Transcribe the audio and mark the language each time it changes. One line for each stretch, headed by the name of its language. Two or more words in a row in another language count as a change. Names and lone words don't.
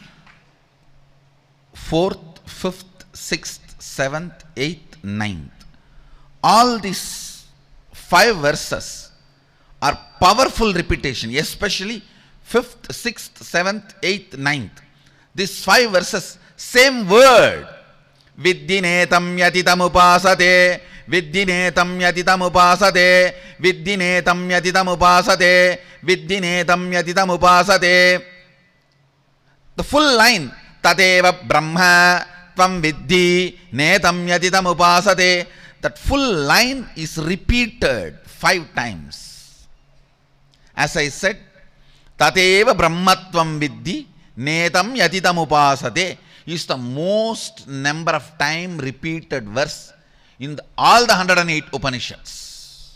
English: 4th, 5th, 6th, 7th, 8th, 9th. All these 5 verses are powerful repetition, especially 5th, 6th, 7th, 8th, 9th. These 5 verses, same word.
Sanskrit: Viddinetam yatitamupasate, viddinetam yatitamupasate, viddinetam yatitamupasate, viddinetam yatitamupasate.
English: The full line,
Sanskrit: Tadeva Brahma Tvam Viddhi Netam Yatitam Upasate.
English: That full line is repeated 5 times. As I said,
Sanskrit: Tadeva Brahmatvam Viddhi Netam Yatitam Upasate
English: is the most number of time repeated verse in all the 108 Upanishads.